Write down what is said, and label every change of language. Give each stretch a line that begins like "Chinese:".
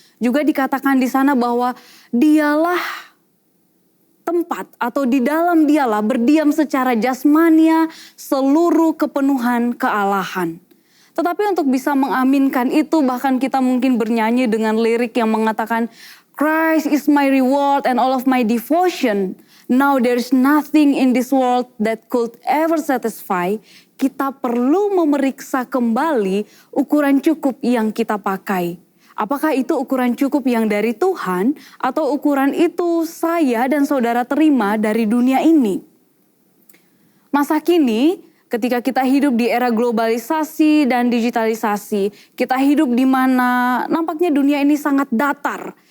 Indonesian: Juga dikatakan di sana bahwa Dialah tempat atau di dalam Dialah berdiam secara jasmania seluruh kepenuhan kealahan. Tetapi untuk bisa mengaminkan itu, bahkan kita mungkin bernyanyi dengan lirik yang mengatakan,
English: Christ is my reward and all of my devotion. Now there is nothing in this world that could ever satisfy.
Indonesian: Kita perlu memeriksa kembali ukuran cukup yang kita pakai. Apakah itu ukuran cukup yang dari Tuhan atau ukuran itu saya dan saudara terima dari dunia ini? Masa kini ketika kita hidup di era globalisasi dan digitalisasi, kita hidup di mana nampaknya dunia ini sangat datar.